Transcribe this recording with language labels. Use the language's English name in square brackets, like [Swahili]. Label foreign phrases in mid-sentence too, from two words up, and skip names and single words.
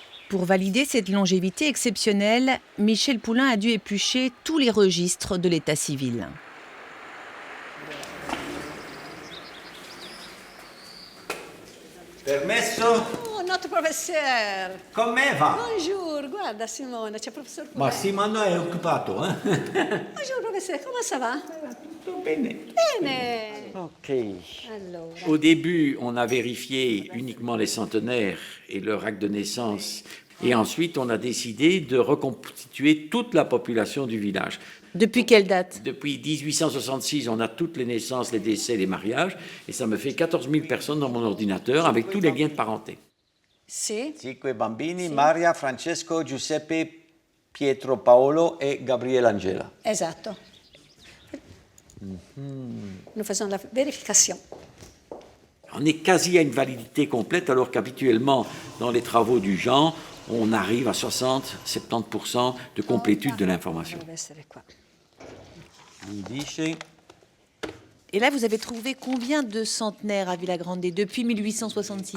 [French] Pour valider cette longévité exceptionnelle, Michel Poulain a dû éplucher tous les registres de l'état civil. [Italian] Permesso? [French] Oh, notre professeur. [Italian] Come va? [French] Bonjour, [Italian] guarda Simone, c'è il professor Poulain. Ma Simone è occupato, eh? [French] Bonjour professeur, comment ça va? [Italian] Tutto bene. Bene. Ok. Allora. [French] Au début, on a vérifié uniquement les centenaires et leur acte de naissance. Et ensuite, on a décidé de reconstituer toute la population du village. Depuis quelle date? Depuis 1866, on a toutes les naissances, les décès, les mariages. Et ça me fait 14 000 personnes dans mon ordinateur avec tous les liens de parenté. [Italian] Sì. Cinque bambini, Maria, Francesco, Giuseppe, Pietro, Paolo et Gabriele Angela. Esatto. [French] Nous faisons la vérification. On est quasi à une validité complète, alors qu'habituellement, dans les travaux du genre, on arrive à 60-70% de complétude de l'information. Et là, vous avez trouvé combien de centenaires à Villagrande depuis 1866?